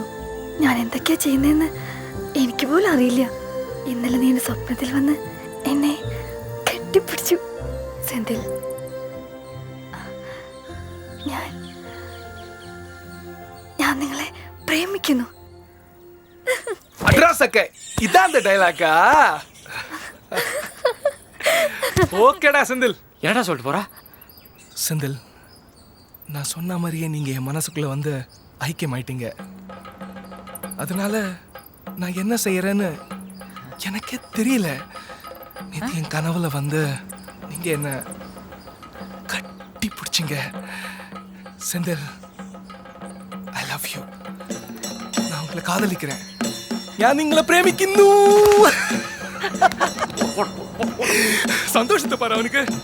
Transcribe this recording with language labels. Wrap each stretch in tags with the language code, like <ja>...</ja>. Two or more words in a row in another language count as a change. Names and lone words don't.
<ml>ഞാൻ എന്തൊക്കെയാ ചെയ്യുന്നതെന്ന് എനിക്ക് പോലും അറിയില്ല. ഇന്നലെ നീ എൻ്റെ സ്വപ്നത്തിൽ വന്ന് എന്നെ കെട്ടിപ്പിടിച്ചു. സെന്തിൽ, ഞാൻ നിങ്ങളെ പ്രേമിക്കുന്നു.</ml> <ta>அட்ரஸ் அக்கா, இதான் அந்த டைலாக்கா? ஓகேடா செந்தில். என்னடா சொல்லிட்டு போறா? செந்தில், நான் சொன்ன மாதிரியே நீங்கள் என் மனசுக்குள்ளே வந்து ஐக்கியமாயிட்டீங்க. அதனால நான் என்ன செய்கிறேன்னு எனக்கே தெரியல. நேற்று என் கனவுல வந்து நீங்கள் என்னை கட்டி பிடிச்சிங்க. செந்தில்,</ta> <en>I love you.</en> <ta>நான் உங்களை காதலிக்கிறேன். நான்</ta> <ml>നിങ്ങളെ പ്രേമിക്കുന്നു.</ml> <ta>சந்தோஷத்தை பாரு அவனுக்கு.</ta>